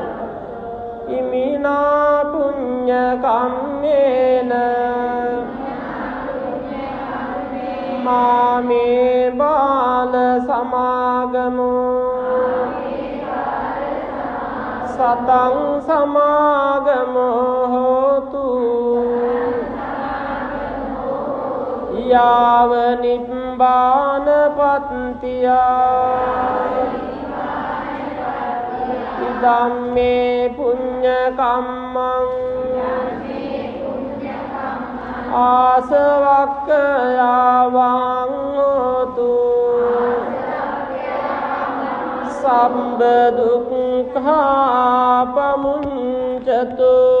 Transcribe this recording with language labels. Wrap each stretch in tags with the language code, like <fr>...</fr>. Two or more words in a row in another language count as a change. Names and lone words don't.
<pi>ඉමිනා පුඤ්ඤ කම්මේන මාමේ බාල සමාගමෝ සතං සමාගමෝ හෝතු යාව නිබ්බාන පත්තියා ධම්මේ පුඤ්ඤ කම්මං ආසවක්ඛයාවං හෝතු සම්බ දුක්ඛා පමුඤ්චතු</pi>